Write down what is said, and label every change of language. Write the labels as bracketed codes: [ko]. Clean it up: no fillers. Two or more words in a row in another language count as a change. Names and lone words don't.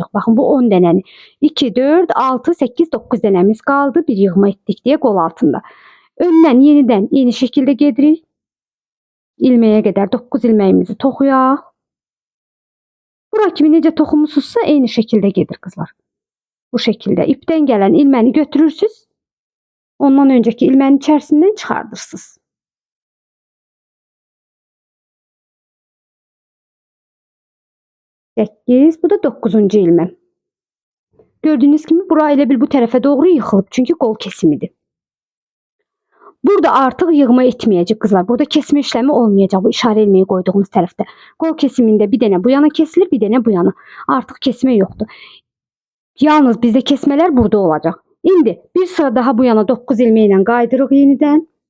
[az] Baxın bu 10 dənəni. 2, 4, 6, 8, 9 dənəmiz qaldı. Bir yığma etdik deyə qol altında. Öndən yenidən eyni şəkildə gedirik. İlməyə qədər 9 ilməyimizi toxuyaq. Bura kimi necə toxumusunuzsa eyni şəkildə gedir qızlar. [tr] Bu şekilde ipten gelen ilmeni götürürsünüz. Ondan önceki ilmenin içerisinden çıkartırsınız. [az] Sekiz, bu da 9-cu ilmem. [tr] Gördüğünüz gibi [az] bura elə bil bu tərəfə doğru yıxılıb. Çünki qol kesimidir. Burada artıq yığma etməyəcək qızlar. Burada kesmə işləmi olmayacaq bu işarə ilmeği qoyduğumuz tərəfdə. Qol kesimində bir dənə bu yana kesilir, bir dənə bu yana. Artıq kesmə yoxdur. Yalnız bizdə kesmələr burada olacaq. İndi bir sıra daha bu yana 9 ilmeği ilə qaydırıq yenidən.